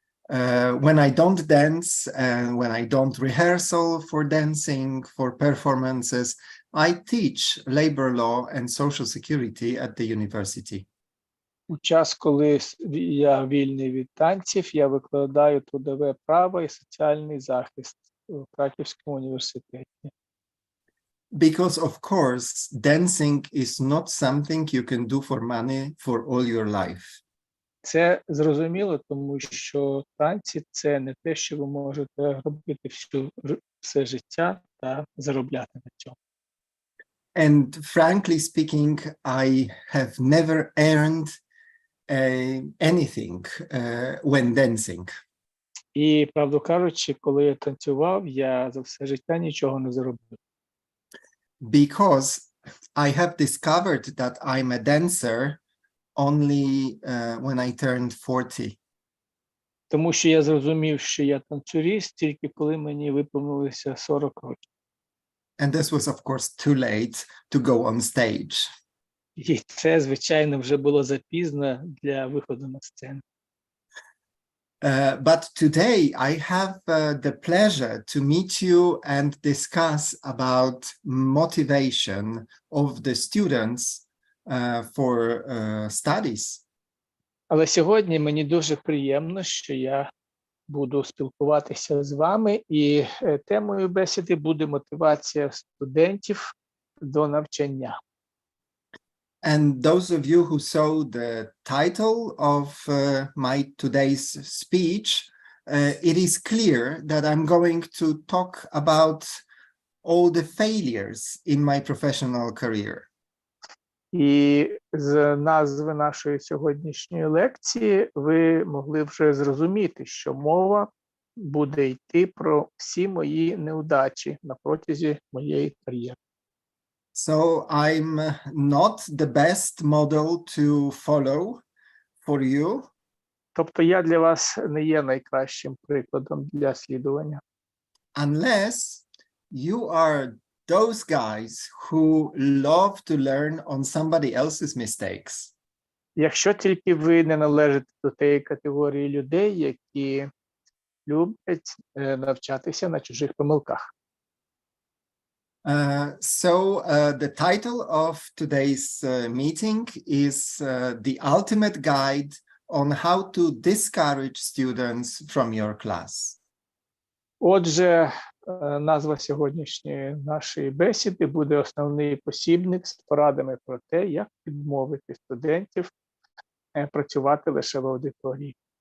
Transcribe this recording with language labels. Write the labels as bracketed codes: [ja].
[en] When I don't dance and when I don't rehearsal for dancing, for performances, I teach labor law and social security at the university. [uk] У час, коли я вільний від танців, я викладаю трудове право і соціальний захист у Краківському університеті. [en] Because, of course, dancing is not something you can do for money for all your life. [uk] Це зрозуміло, тому що танці – це не те, що ви можете робити все життя та заробляти на цьому. [en] And frankly speaking, I have never earned anything when dancing. [uk] І, правду кажучи, коли я танцював, я за все життя нічого не заробив. [en] Because I have discovered that I'm a dancer only when I turned 40. [uk] Тому що я зрозумів, що я танцюрист тільки коли мені виповнилося 40 років. [en] And this was, of course, too late to go on stage. [uk] І це, звичайно, вже було запізно для виходу на сцену. [en] But today I have the pleasure to meet you and discuss about motivation of the students for studies. [uk] Але сьогодні мені дуже приємно, що я буду спілкуватися з вами, і темою бесіди буде мотивація студентів до навчання. [en] And those of you who saw the title of my today's speech, it is clear that I'm going to talk about all the failures in my professional career. [uk] І з назви нашої сьогоднішньої лекції ви могли вже зрозуміти, що мова буде йти про всі мої неудачі на протязі моєї кар'єри. [en] So I'm not the best model to follow for you. [uk] Тобто я для вас не є найкращим прикладом для слідування. [en] Unless you are those guys who love to learn on somebody else's mistakes. [uk] Якщо тільки ви не належите до тієї категорії людей, які люблять навчатися на чужих помилках. [en] So the title of today's meeting is The Ultimate Guide on How to Discourage Students from Your Class. [uk] Отже, назва сьогоднішньої нашої бесіди буде «Основний посібник з порадами про те, як відмовити студентів працювати лише в аудиторії».